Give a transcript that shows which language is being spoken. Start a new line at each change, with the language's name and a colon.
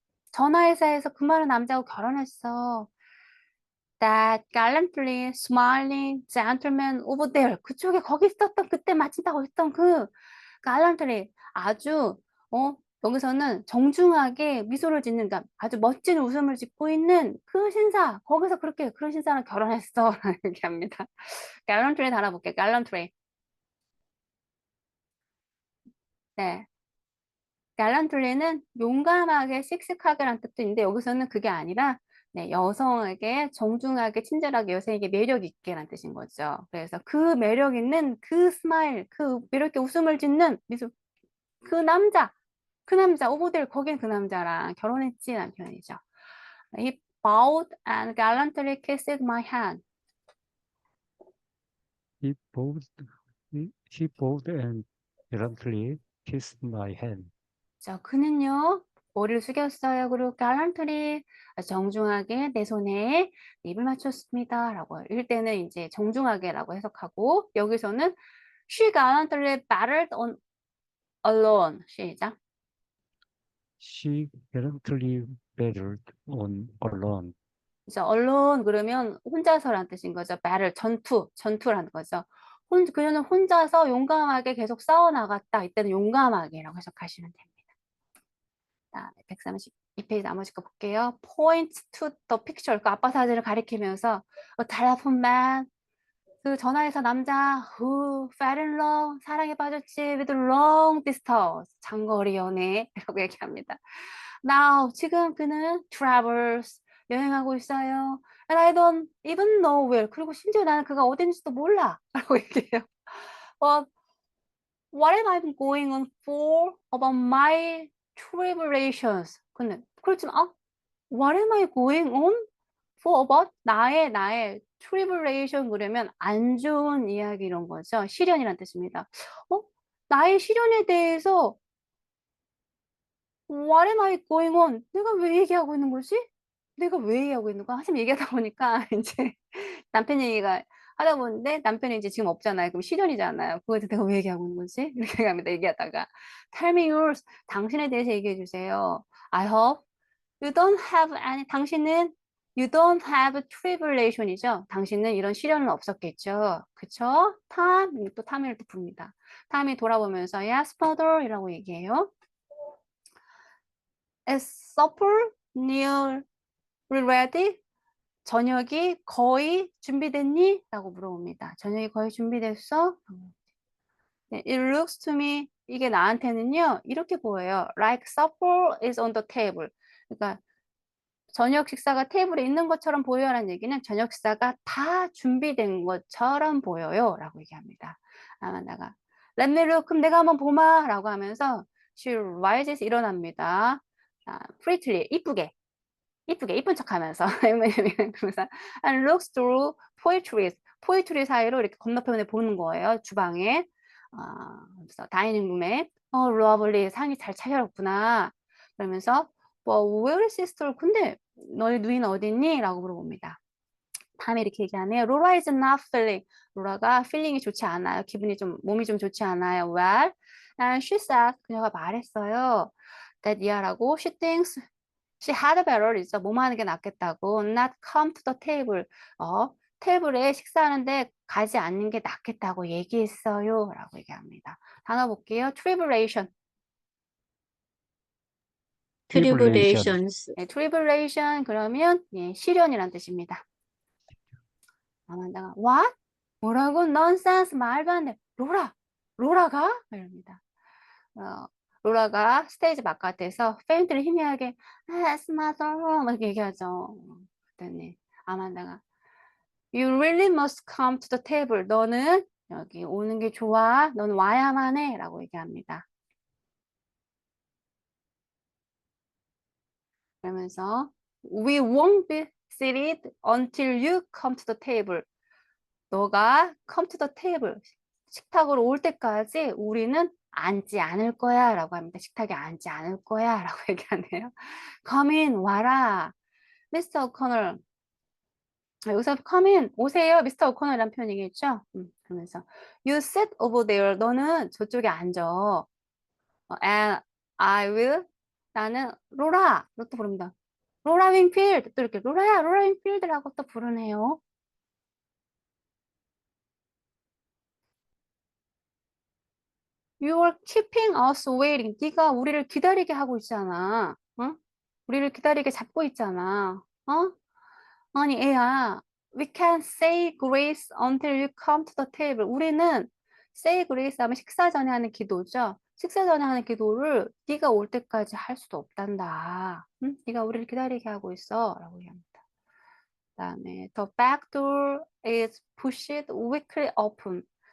Korean: 전화회사에서 그 많은 남자하고 결혼했어.
English: That gallantly smiling gentleman over there.
Korean: 그쪽에 거기 있었던 그때 마침 딱 있던 그 gallantly 아주 여기서는 정중하게 미소를 짓는 아주 멋진 웃음을 짓고 있는 그 신사 거기서 그런 신사랑 결혼했어 라는 얘기합니다. gallantry 단어 볼게요.
English: gallantry.
Korean: 네. gallantry는 용감하게 씩씩하게라는 뜻도 있는데 여기서는 그게 아니라 네, 여성에게 정중하게 친절하게 여성에게 매력 있게라는 뜻인 거죠. 그래서 그 매력 있는 그 스마일, 그 이렇게 웃음을 짓는 미소, 그 남자,
English: over there
Korean: 거긴 그 남자랑 결혼했지라는 표현이죠.
English: He bowed and gallantly kissed my hand. He bowed, he bowed and gallantly kissed my hand.
Korean: 자, 그는요, 머리를 숙였어요. 그리고 gallantly, 정중하게 내 손에 입을 맞췄습니다. 라고. 이럴 때는 이제 정중하게라고 해석하고, 여기서는
English: she gallantly battled on alone.
Korean: 시작.
English: She gallantly battled on alone.
Korean: 그래서 alone 그러면 혼자서라는 뜻인 거죠. battle, 전투라는 거죠. 그녀는 혼자서 용감하게 계속 싸워나갔다. 이때는 용감하게라고 해석하시면 됩니다. 132페이지 나머지 거 볼게요.
English: Point to the picture.
Korean: 그 아빠 사진을 가리키면서
English: A telephone man.
Korean: 그 전화해서 남자
English: who fell in love.
Korean: 사랑에 빠졌지
English: with long distance.
Korean: 장거리 연애라고 얘기합니다. Now 지금 그는 travels. 여행하고 있어요.
English: And I don't even know where.
Korean: 그리고 심지어 나는 그가 어딘지도 몰라. 라고 얘기해요.
English: What am I going on for about my tribulations?
Korean: 근데 그렇지만
English: what am I going on for about
Korean: 나의 tribulation 그러면 안 좋은 이야기 이런 거죠. 시련이란 뜻입니다. 나의 시련에 대해서
English: what am I going on?
Korean: 내가 왜 얘기하고 있는 거지? 내가 왜 얘기하고 있는 거야? 한참 얘기하다 보니까 이제 남편 얘기가 하다 보는데 남편이 이제 지금 없잖아요. 그럼 시련이잖아요. 그거에 대해서 내가 왜 얘기하고 있는 거지? 이렇게 합니다. 얘기하다가
English: Tell me yours.
Korean: 당신에 대해서 얘기해 주세요.
English: I hope you don't have any.
Korean: 당신은
English: you don't have tribulation이죠.
Korean: 당신은 이런 시련은 없었겠죠. 그쵸? 탐, 또 탐이를 또 부릅니다. 탐이 돌아보면서
English: yes, father
Korean: 이라고 얘기해요.
English: Is supper nearly ready?
Korean: 저녁이 거의 준비됐니? 라고 물어봅니다. 저녁이 거의 준비됐어? 네,
English: it looks to me,
Korean: 이게 나한테는요, 이렇게 보여요.
English: Like supper is on the table.
Korean: 그러니까 저녁 식사가 테이블에 있는 것처럼 보여라는 얘기는 저녁 식사가 다 준비된 것처럼 보여요. 라고 얘기합니다.
English: 아만다가 Let me look.
Korean: 그럼 내가 한번 보마. 라고 하면서
English: she rises,
Korean: 일어납니다. prettily, 이쁜 척하면서 그러면서
English: and looks through poetry
Korean: 사이로 이렇게 건너편에 보는 거예요. 주방에 그래서 다이닝룸에 lovely 상이 잘 차려졌구나. 그러면서
English: where is sister?
Korean: 근데 너희 누이는 어디 있니? 라고 물어봅니다. 다음에 이렇게 얘기하네요.
English: Laura is not feeling.
Korean: 로라가 feeling이 좋지 않아요. 몸이 좀 좋지 않아요.
English: Well, and she said,
Korean: 그녀가 말했어요.
English: That year라고 she thinks she had better 있죠.
Korean: 뭐뭐 하는 게 낫겠다고.
English: Not come to the table.
Korean: 테이블에 식사하는데 가지 않는 게 낫겠다고 얘기했어요. 라고 얘기합니다. 단어 볼게요. tribulation.
English: tribulations,
Korean: 네, tribulation 그러면 예, 시련이란 뜻입니다. 아만다가 what? 뭐라고? nonsense 말도 안 돼. 로라가? 이럽니다. 로라가 스테이지 바깥에서 페인트를 희미하게
English: Yes, mother
Korean: 막 얘기하죠. 그랬더니 아만다가
English: You really must come to the table.
Korean: 너는 여기 오는 게 좋아. 너는 와야만 해. 라고 얘기합니다. 그러면서
English: We won't be seated until you come to the table.
Korean: 너가
English: come to the table.
Korean: 식탁으로 올 때까지 우리는 앉지 않을 거야. 라고 합니다. 식탁에 앉지 않을 거야. 라고 얘기하네요.
English: Come in,
Korean: 와라. Mr. O'Connell. 여기서 come in, 오세요. 미스터 오코너라는 표현이겠죠? 그러면서
English: you sit over there.
Korean: 너는 저쪽에 앉아.
English: And I will.
Korean: 나는 로라. 또 부릅니다. 로라 윙필드. 또 이렇게 로라 윙필드라고 또 부르네요.
English: You are keeping us waiting.
Korean: 네가 우리를 기다리게 하고 있잖아. 우리를 기다리게 잡고 있잖아. 아니 애야,
English: we can say grace until you come to the table.
Korean: 우리는
English: say grace
Korean: 하면 식사 전에 하는 기도죠. 식사 전에 하는 기도를 네가 올 때까지 할 수도 없단다. 네가 우리를 기다리게 하고 있어. 라고 얘기합니다. 그다음에
English: the back door is pushed weakly open.